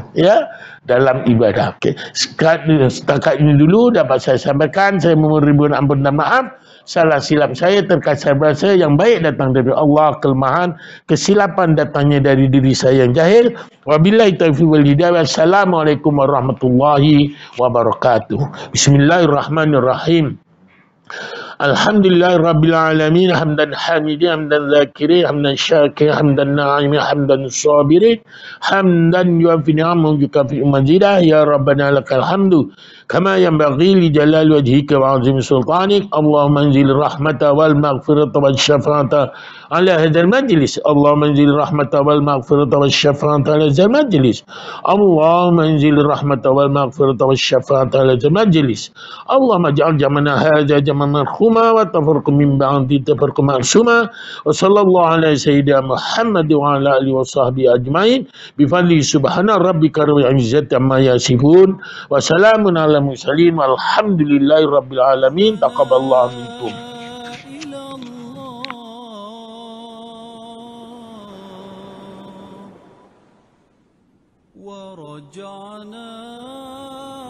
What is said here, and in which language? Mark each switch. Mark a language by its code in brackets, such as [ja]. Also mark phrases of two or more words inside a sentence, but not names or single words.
[ms] Ya, dalam ibadah. Okay. Setakat ini dulu dapat saya sampaikan. Saya memohon ribuan ampun dan maaf. Salah silap saya terkasar bahasa yang baik datang dari Allah, kelemahan, kesilapan datangnya dari diri saya yang jahil. [ar] وبالله التوفيق والهداية. والسلام عليكم ورحمة الله وبركاته. بسم الله الرحمن الرحيم. الحمد لله رب العالمين. حمدا حامدين، حمدا ذاكرين، حمدا شاكرين، حمدا ناعمين، حمدا صابرين، حمدا يوافي نعمه يكافئ مزيده. يا ربنا لك الحمد كما ينبغي لجلال وجهك وعظيم سلطانك. اللهم أنزل الرحمة والمغفرة والشفاعة على هذا المجلس. اللهم أنزل الرحمة والمغفرة والشفاعة على هذا المجلس. اللهم أنزل الرحمة والمغفرة والشفاعة على هذا المجلس. اللهم اجعل جمعنا هذا جمعا مرحوما وتفرقنا من بعده تفرقا معصوما. وصلى الله على سيدنا محمد وعلى آله وصحبه أجمعين بفضل سبحان ربك رب العزة عما يصفون وسلام على المرسلين والحمد لله رب العالمين. تقبل الله منكم. ورجعنا